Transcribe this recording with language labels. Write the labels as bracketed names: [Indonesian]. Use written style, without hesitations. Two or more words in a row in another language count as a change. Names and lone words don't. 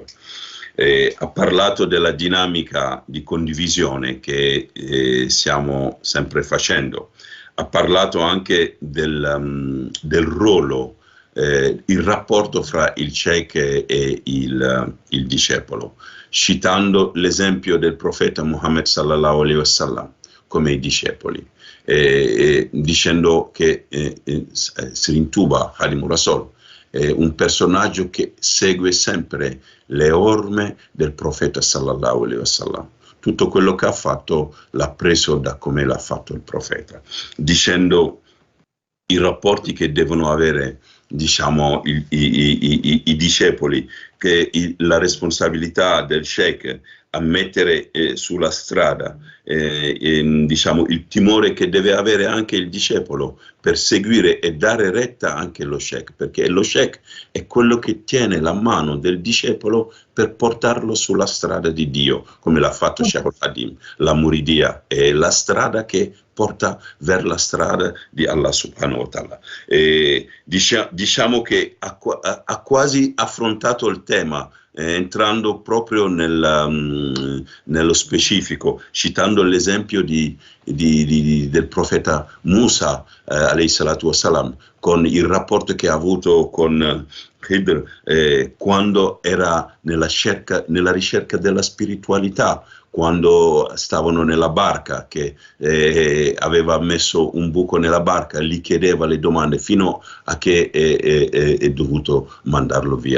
[Italian] Ha parlato della dinamica di condivisione che stiamo sempre facendo. Ha parlato anche del ruolo, il rapporto fra il sheikh e il discepolo, citando l'esempio del profeta Muhammad [Arabic] صلى الله عليه وسلم [Italian] come i discepoli, dicendo che Serigne Touba Khadimou Rassoul è un personaggio che segue sempre le orme del profeta [Arabic] صلى الله عليه وسلم. [Italian] Tutto quello che ha fatto l'ha preso da come l'ha fatto il profeta, dicendo i rapporti che devono avere, diciamo, i discepoli, che la responsabilità del sheikh a mettere sulla strada, diciamo, il timore che deve avere anche il discepolo per seguire e dare retta anche allo sheikh, perché lo sheikh è quello che tiene la mano del discepolo per portarlo sulla strada di Dio, come l'ha fatto Sheikh al-Khadim. La muridia è la strada che porta verso la strada di Allah [Arabic] سبحانه وتعالى. [Italian] Diciamo che ha quasi affrontato il tema, entrando proprio nel nello specifico, citando l'esempio [Arabic] del profeta Musa, عليه الصلاة والسلام, [Italian] con il rapporto che ha avuto con Khidr quando era nella ricerca della spiritualità, quando stavano nella barca, che aveva messo un buco nella barca, gli chiedeva le domande fino a che è dovuto mandarlo via.